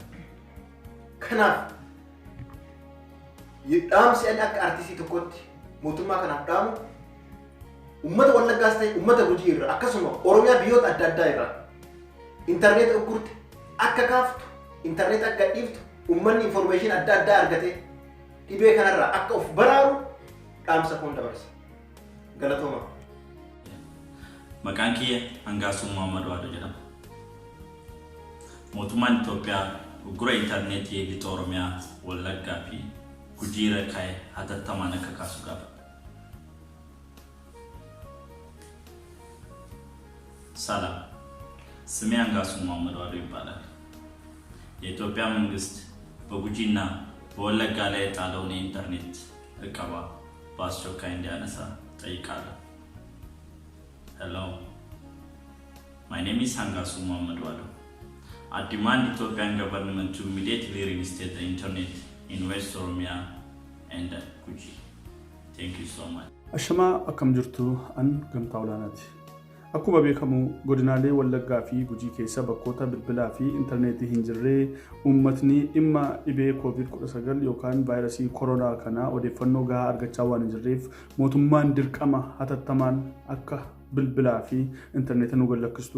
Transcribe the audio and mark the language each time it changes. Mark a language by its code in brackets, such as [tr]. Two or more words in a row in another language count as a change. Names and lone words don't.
[om] Kanaaf dhaamsi ani akka artistii tokkotti mootummaa kanaaf dhaamu ummata wallaggaas ta'e ummata gujii irraa akkasuma Oromiyaa biyyoota adda addaa irraa internet ugurte akka kaaftu, internet akka dhiiftu, ummanni information adda addaa argate dhibee kanarraa akka of baraaru dhaamsa koon dabarsa. Galatooma. Maqaan kiyya Hangaasuu jedhama. Mootummaan Itoophiyaa uggura internetii lixa Oromiyaa Wallaggaa fi Gujii irra kaa'e hatattamaan akka kaasu gaafata. [am] ሰላም ስሜ አንጋሱም ማመዷዶ ይባላል። የኢትዮጵያ መንግስት በጉጂና በወለጋ ላይ የጣለውን የኢንተርኔት እቀባ በአስቸኳይ እንዲያነሳ ጠይቃለሁ። [en] Hello, my name is Hangaasuu Mamadwado. I demand Ethiopian government to immediately reinstate the internet in West Oromia and Guji. Thank you so much. [om] Ashama akkam jirtu an Gamta olaanaati. Akkuma beekamu godinaalee Wallaggaa fi Gujii keessa bakkoota bilbilaa fi intarneetii hin jirree uummatni dhimma dhibee COVID-19 yookaan vaayirasii koronaa kana odeeffannoo gahaa argachaa waan hin jirreef mootummaan dirqama hatattamaan akka bilbilaa fi intarneetii nu gallakkistu.